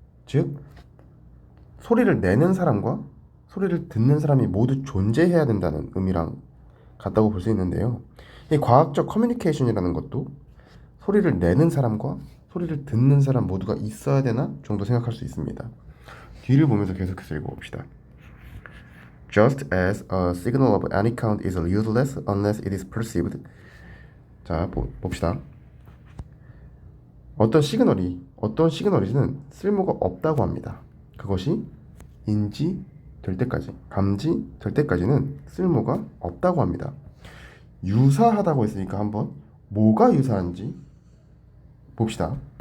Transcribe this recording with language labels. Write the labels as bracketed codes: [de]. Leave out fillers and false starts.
[ko] 즉 소리를 내는 사람과 소리를 듣는 사람이 모두 존재해야 된다는 의미랑 같다고 볼 수 있는데요. 이 과학적 커뮤니케이션이라는 것도 소리를 내는 사람과 소리를 듣는 사람 모두가 있어야 되나 정도 생각할 수 있습니다. 뒤를 보면서 계속해서 읽어봅시다. [en] Just as a signal of any kind is useless unless it is perceived. [ko] 자, 봅시다. 어떤 시그널이는 쓸모가 없다고 합니다. 그것이 인지될 때까지, 감지될 때까지는 쓸모가 없다고 합니다. 유사하다고 했으니까 한번 뭐가 유사한지 봅시다.